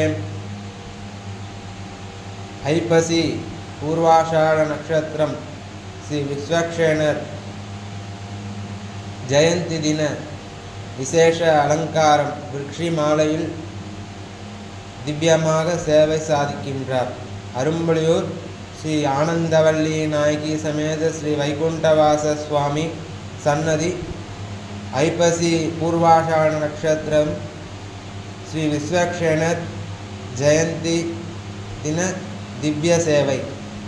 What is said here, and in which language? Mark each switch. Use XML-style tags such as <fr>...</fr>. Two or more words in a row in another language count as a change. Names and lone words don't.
<ta>ஐப்பசி பூர்வாஷாட நட்சத்திரம் ஸ்ரீ விஸ்வக்ஷேணர் ஜெயந்தி தின விசேஷ அலங்காரம் விருட்சி மாலையில் திவ்யமாக சேவை சாதிக்கின்றார். அரும்புலியூர் ஸ்ரீ ஆனந்தவல்லி நாயகி சமேத ஸ்ரீ வைகுண்டவாச சுவாமி சன்னதி ஐப்பசி பூர்வாஷாட நட்சத்திரம் ஸ்ரீ விஸ்வக்ஷேணர் ஜெயந்தி தின திவ்ய சேவை.</ta>